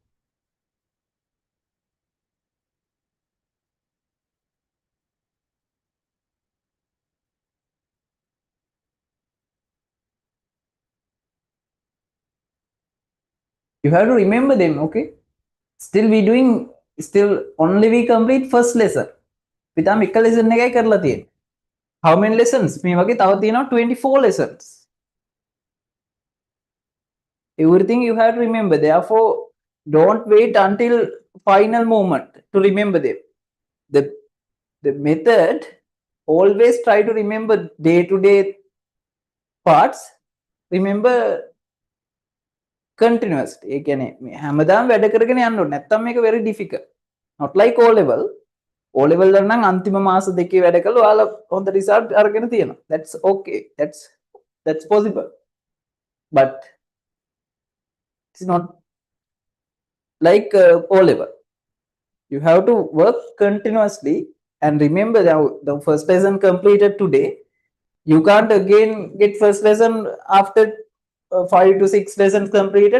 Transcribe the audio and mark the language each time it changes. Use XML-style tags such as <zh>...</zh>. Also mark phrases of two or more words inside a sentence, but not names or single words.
<en>You have to remember them, okay? Still only we complete first lesson.</en> <si>පිටම් එක්ක lesson එකයි කරලා තියෙන්නේ.</si> <en>How many lessons?</en> <si>මේ වගේ තව තියෙනවා 24 lessons.</si> <en>Everything you have to remember. Therefore, don't wait until final moment to remember them. The method, always try to remember day-to-day parts. Remember continuously.</en> <si>ඒ කියන්නේ හැමදාම වැඩ කරගෙන යන්න ඕනේ. නැත්තම් මේක</si> <en>very difficult. Not like O level.</en> <si>O level වල නම් අන්තිම මාස දෙකේ වැඩ කළා ඔයාලා හොඳ result අරගෙන තියෙනවා.</si> <en>That's okay. That's possible. But it's not like O level. You have to work continuously and remember that the first lesson completed today. You can't again get first lesson after 5 to 6 lessons completed.</en>